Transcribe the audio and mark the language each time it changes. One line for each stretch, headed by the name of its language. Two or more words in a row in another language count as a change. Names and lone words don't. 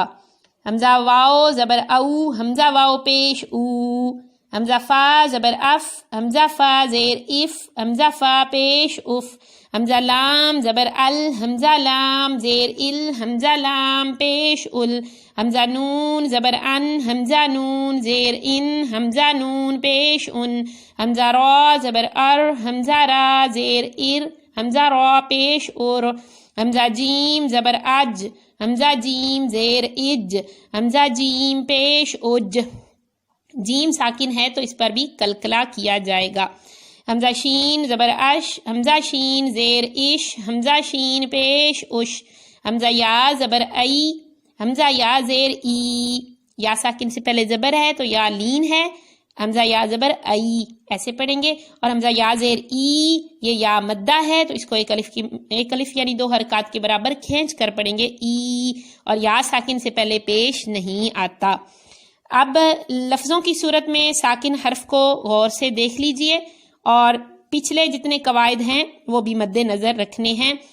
Urdu: حمزہ واو زبر او، حمزہ واو پیش او، حمزہ فا زبر اف، حمزہ فا زیر اف، حمزہ فا پیش اف، حمزہ لام زبر ال، حمزہ لام زیر ال، حمزہ لام پیش ال، حمزہ نون زبر ان، حمزہ نون زیر ان، حمزہ نون پیش ان، حمزہ را زبر ار، حمزہ را زیر ار، حمزہ را پیش اور، حمزہ جیم زبر اج، حمزہ جیم زیر اج، حمزہ جیم پیش اج، جیم ساکن ہے تو اس پر بھی قلقلہ کیا جائے گا۔ حمزہ شین زبر اش، حمزہ شین زیر اش، حمزہ شین پیش اش، حمزہ یا زبر ای، حمزہ یا زیر ای، یا ساکن سے پہلے زبر ہے تو یا لین ہے، حمزہ یا زبر ای ایسے پڑھیں گے، اور حمزہ یا زیر ای یہ یا مدہ ہے تو اس کو ایک الف یعنی 2 حرکات کے برابر کھینچ کر پڑھیں گے ای، اور یا ساکن سے پہلے پیش نہیں آتا۔ اب لفظوں کی صورت میں ساکن حرف کو غور سے دیکھ لیجئے، اور پچھلے جتنے قواعد ہیں وہ بھی مد نظر رکھنے ہیں۔